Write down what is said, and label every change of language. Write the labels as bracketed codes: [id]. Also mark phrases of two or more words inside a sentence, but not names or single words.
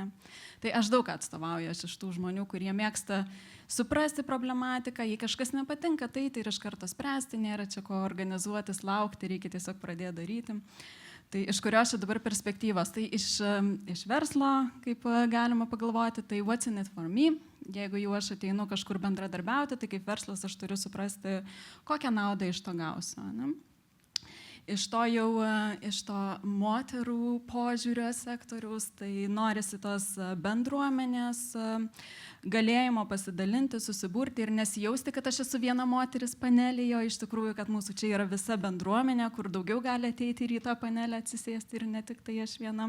[lt] Tai aš daug atstovauju, aš iš tų žmonių, kurie mėgsta suprasti problematiką, jei kažkas nepatinka, tai ir iš karto spręsti, nėra čia ko organizuotis, laukti, reikia tiesiog pradėti daryti. Tai iš kurios čia dabar perspektyvos? Tai iš verslo, kaip galima pagalvoti, tai [en] what's in it for me? [lt] Jeigu jau aš ateinu kažkur bendradarbiauti, tai kaip verslas aš turiu suprasti, kokią naudą iš to gausiu. Ne? Iš to moterų požiūrio sektoriaus, tai norisi tos bendruomenės galėjimo pasidalinti, susiburti ir nesijausti, kad aš esu viena moteris panelėje, o iš tikrųjų, kad mūsų čia yra visa bendruomenė, kur daugiau gali ateiti ir į tą panelę atsisėsti ir ne tik tai aš viena.